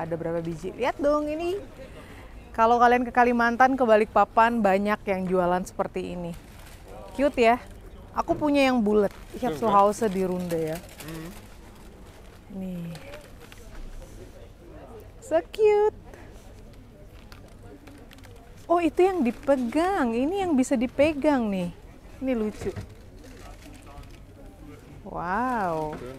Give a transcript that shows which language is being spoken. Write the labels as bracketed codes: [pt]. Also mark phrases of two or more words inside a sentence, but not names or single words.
[id] Ada berapa biji? Lihat dong ini. Kalau kalian ke Kalimantan, ke Balikpapan, banyak yang jualan seperti ini. Cute ya. Aku punya yang bulat. [de] Ich habe zu Hause di Runde ya. [id] Nih. [en] So cute. [id] Oh, itu yang dipegang. Ini yang bisa dipegang nih. Ini lucu. Wow.